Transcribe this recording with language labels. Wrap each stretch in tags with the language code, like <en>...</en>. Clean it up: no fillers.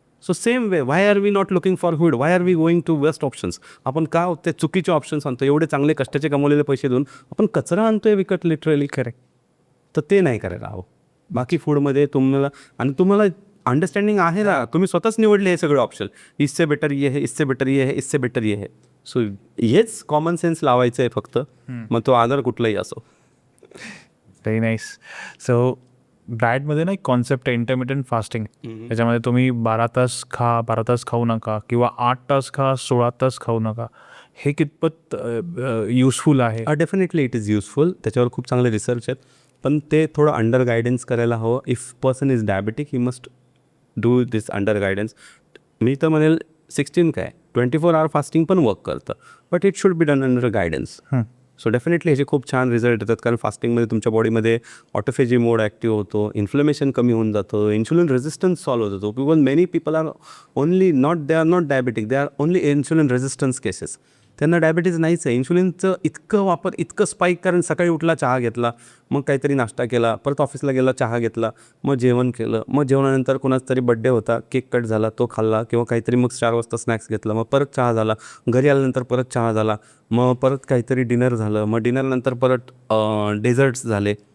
<en>So same way, why are we not looking for good, why are we going to best options?</en> <mr>आपण का ते चुकीचे options आणतो? एवढे चांगले कष्टाचे कमवलेले पैसे देऊन आपण कचरा आणतोय विकत, लिटरली. करेक्ट. तर ते नाही करायला हवं. बाकी फूडमध्ये तुम्हाला अंडरस्टँडिंग आहे ना, तुम्ही स्वतःच निवडले हे सगळे ऑप्शन.</mr> <hi>इससे बेटर ये है, इससे बेटर ये है, इससे बेटर ये है.</hi> <mr>सो हेच कॉमन सेन्स लावायचं आहे फक्त. मग तो आधार कुठलाही असो.</mr> <en>Very nice.</en> <mr>सो डाएटमध्ये ना एक कॉन्सेप्ट आहे इंटरमिटंट फास्टिंग. त्याच्यामध्ये तुम्ही 12 तास खाऊ नका किंवा 8 तास खा, 16 तास खाऊ नका. हे कितपत युजफुल आहे?</mr> <en>Definitely it is useful.</en> <mr>त्याच्यावर खूप चांगले रिसर्च आहेत, पण ते थोडं अंडर गायडन्स करायला हवं.</mr> <en>If person is diabetic he must do this under guidance.</en> <mr>मी तर म्हणेल 24 आवर फास्टिंग पण वर्क करतं,</mr> <en>But it should be done under guidance.</en> <mr>So definitely ह्याचे खूप छान रिझल्ट येतात, कारण फास्टिंगमध्ये तुमच्या बॉडीमध्ये ऑटोफेजी मोड ॲक्टिव्ह होतो, इन्फ्लमेशन कमी होऊन जातं, इन्सुलिन रेजिस्टन्स सॉल्व्ह होतो.</mr> <en>Because many people are only they are not diabetic, they are only insulin resistance cases.</en> <mr>त्यांना डायबिटीज नाहीच आहे. इन्शुलिनचं इतकं वापर, इतकं स्पाईक, कारण सकाळी उठला चहा घेतला, मग काहीतरी नाश्ता केला, परत ऑफिसला गेला चहा घेतला, मग जेवण केलं, मग जेवणानंतर कोणाचा तरी बड्डे होता, केक कट झाला, तो खाल्ला, किंवा काहीतरी मग 4 वाजता स्नॅक्स घेतला, मग परत चहा झाला, घरी आल्यानंतर परत चहा झाला, मग परत काहीतरी डिनर झालं, मग डिनरनंतर परत डेझर्ट्स झाले.</mr>